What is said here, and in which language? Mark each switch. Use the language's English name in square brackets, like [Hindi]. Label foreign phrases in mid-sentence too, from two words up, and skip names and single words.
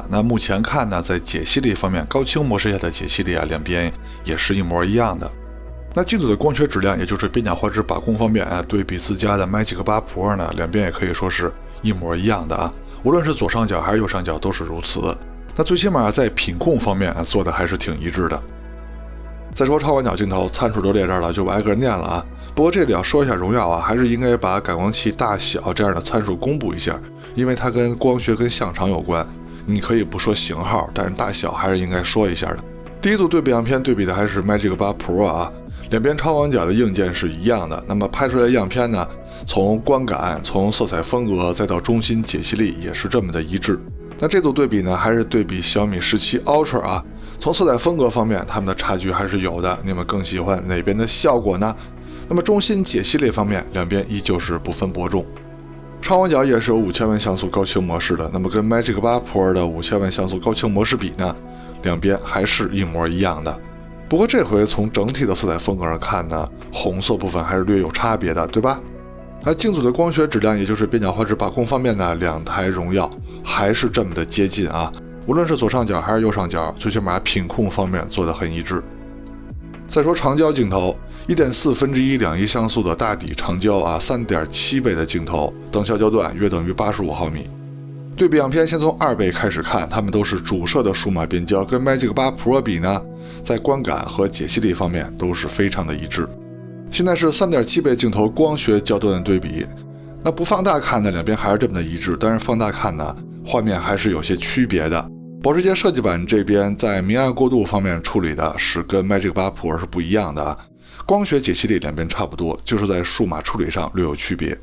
[Chinese] 那目前看呢，在解析力方面，高清模式下的解析力啊，两邊也是一模一樣的。那镜组的光学質量，也就是边角画質把控方面啊，对比自家的 Magic 8 Pro 呢，两邊也可以說是一模一樣的啊。無論是左上角還是右上角都是如此。那最起碼在品控方面啊，做的還是挺一致的。再說超廣角鏡頭，參數都列這兒了，就不挨個念了啊。不過這裡要說一下榮耀啊，還是應該把感光器大小這樣的參數公布一下，因為它跟光學跟像場有關。你可以不說型號，但是大小還是應該說一下的。第一組對比樣片对比的還是 Magic 8 Pro 啊，兩邊超廣角的硬件是一樣的。那麼拍出来的樣片呢，從觀感、從色彩風格再到中心解析力也是這麼的一致。那這組對比呢，還是對比小米17 Ultra 啊，從色彩風格方面，它們的差距還是有的。你們更喜歡哪邊的效果呢？那麼中心解析力方面，兩邊依舊是不分伯仲。超廣角也是有5000萬像素高清模式的，那麼跟 Magic 8 Pro 的5000万像素高清模式比呢，兩邊還是一模一樣的。不過這回從整體的色彩風格上看呢，紅色部分還是略有差別的，对吧？那鏡組的光學質量，也就是邊角畫質把控方面呢，兩台榮耀還是這麼的接近啊。無論是左上角還是右上角，最起碼品控方面做得很一致。再說長焦鏡頭，1.4/1兩亿像素的大底長焦啊，3.7倍的鏡頭，灯效焦段約等於85毫米。對比樣片，先從2倍開始看，它們都是主攝的數碼變焦，跟 Magic 8 Pro 比呢，在觀感和解析力方面都是非常的一致。現在是3.7倍鏡頭光學焦段的对比，那不放大看呢，兩邊還是這麼的一致，但是放大看呢，畫面還是有些區別的。保時捷設計版這邊在明暗過渡方面處理的是跟 Magic 8 Pro 是不一樣的，光學解析力兩邊差不多，就是在數碼處理上略有區別。